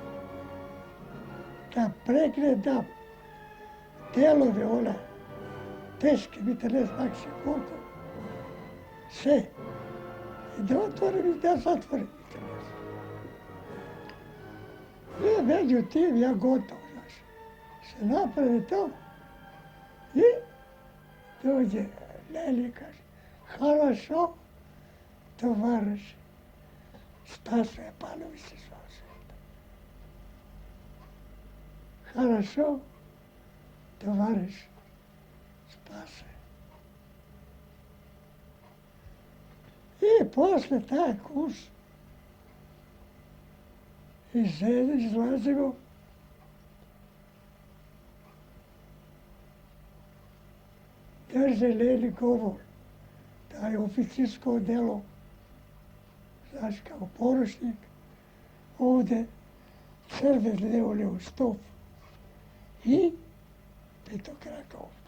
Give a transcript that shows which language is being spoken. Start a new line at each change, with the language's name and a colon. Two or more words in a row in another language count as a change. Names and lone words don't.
Serbian: Da pregledam delove ona, teške, mi te ne znam se koliko, sve. I da otvorim i da zatvorim. I međutim, ja gotov, znaš. Se napravi to i dođe Lenin, kaže,
Russian: хорошо, товарищ,
Serbian: Стаса Епанович се звao se.
Russian: Хорошо, товарищ Спасе.
Serbian: I posle taj kurs izlazimo drže Lenin govor, taj oficirsko delo, znaš, kao poručnik, ovdje crveni neoleo stop i petokraka ovdje.